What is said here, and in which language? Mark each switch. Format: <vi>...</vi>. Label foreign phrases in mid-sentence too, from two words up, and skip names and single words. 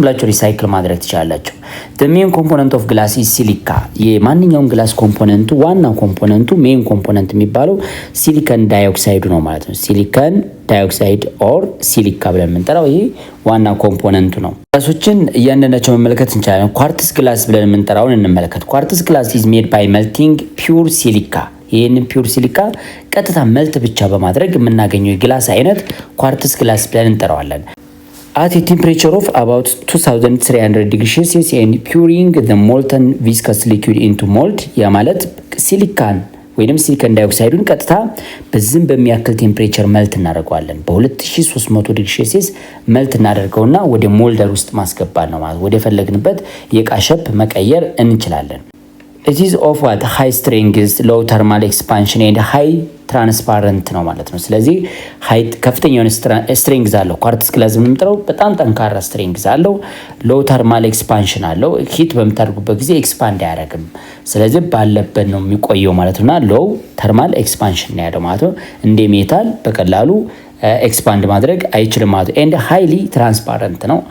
<am>ብላችሁ ሪሳይክል ማድረግ ትችላላችሁ።</am> <en>main component of glass is silica።</en> <am>የማንኛውም ግላስ ኮምፖነንቱ ዋና ኮምፖነንቱ</am> <en>main component</en> <am>የሚባለው ሲሊከን ዳይኦክሳይዱ ነው ማለት ነው።</am> <en>silicon dioxide or silica</en> <am>ብለን የምንጠራው ይሄ ዋና ኮምፖነንቱ ነው። ግላሶችን እያንዳንዳቸው መመልከት እንችላለን።</am> <en>quartz glass</en> <am>ብለን የምንጠራውን እንመለከት።</am> <en>quartz glass is made by melting pure silica።</en> <am>ይህንን</am> <en>pure silica</en> <am>ቀጥታ መልት ብቻ በማድረግ የምናገኘው የግላስ አይነት</am> <en>quartz glass</en> <am>ብለን እንጠራዋለን።</am> <en>at a temperature of about 2300 degrees Celsius and pouring the molten viscous liquid into mold።</en> <am>ያ ማለት ሲሊካን ወይንም ሲሊከን ዳይኦክሳይዱን ቀጥታ በዝም በሚያክል ቴምፕሬቸር መልት እናደርገዋለን። በ2300</am> <en>degree Celsius</en> <am>መልት እናደርገውና ወደ ሞልደር ውስጥ ማስገባት ነው ማለት ወደ ፈለግንበት የዕቃ ሼፕ መቀየር እንችላለን።</am> <en>it is of what high strength low thermal expansion and high</en> <am>ትራንስፓረንት ነው ማለት ነው። ስለዚህ ሃይት ከፍተኛ የሆነ ስትሬንግዝ አለው።</am> <en>quartz glass</en> <am>የምንጠራው በጣም ጠንካራ ስትሬንግዝ አለው።</am> <en>low thermal expansion</en> <am>አለው። ሂት በምታደርጉበት ጊዜ ኤክስፓንድ አያደርግም። ስለዚህ ባለበት ነው የሚቆየው ማለት ነውና</am> <en>low thermal expansion</en> <am>ነው ያለው ማለት ነው። እንደ ሜታል በቀላሉ ኤክስፓንድ ማድረግ አይችልም ማለት ነው።</am> <en>and highly transparent</en> <am>ነው።</am>